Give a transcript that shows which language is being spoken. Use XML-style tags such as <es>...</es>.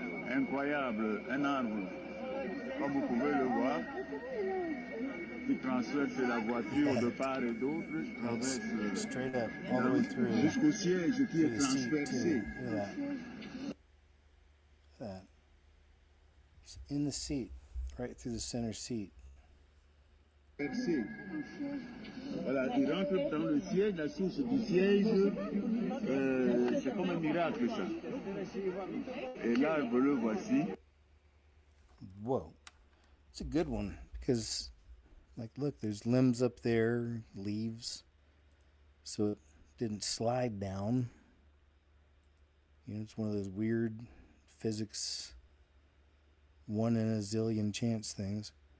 <fr>Incroyable, un arbre, comme vous pouvez le voir, qui transverse la voiture de part et d'autre, traverse jusqu'au siège qui est transversé.</fr> <en>It's in the seat, right through the center seat.</en> <fr>Voilà, il rentre dans le siège, la source du siège, c'est comme un miracle ça. Et là, vous le voici.</fr> <en>Whoa, it's a good one because, like, look, there's limbs up there, leaves, so it didn't slide down. You know, it's one of those weird physics, 1 in a zillion chance things.</en>